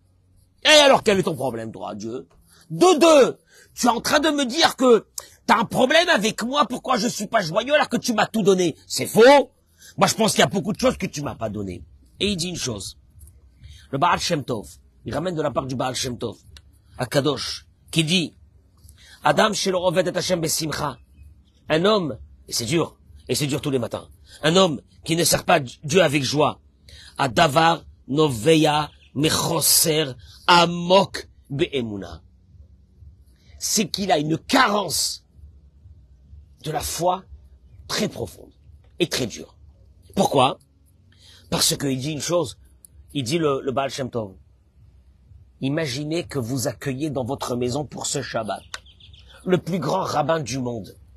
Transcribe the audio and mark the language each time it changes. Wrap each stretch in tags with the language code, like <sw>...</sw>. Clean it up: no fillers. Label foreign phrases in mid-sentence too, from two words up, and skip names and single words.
<fr>Et alors, quel est ton problème, toi, Dieu? De deux, tu es en train de me dire que t'as un problème avec moi, pourquoi je suis pas joyeux alors que tu m'as tout donné. C'est faux. Moi, je pense qu'il y a beaucoup de choses que tu m'as pas donné. Et il dit une chose. Le Baal Shem Tov, il ramène de la part du Baal Shem Tov, à Kadosh, qui dit,</fr> <he>אדם שלא עובד את השם בשמחה.</he> <fr>Un homme, et c'est dur tous les matins, un homme qui ne sert pas Dieu avec joie,</fr> <he>הדבר נובע מחוסר עמוק באמונה.</he> <fr>C'est qu'il a une carence de la foi très profonde et très dure. Pourquoi? Parce qu'il dit une chose, il dit le Baal Shem Tov, imaginez que vous accueillez dans votre maison pour ce Shabbat le plus grand rabbin du monde.</fr>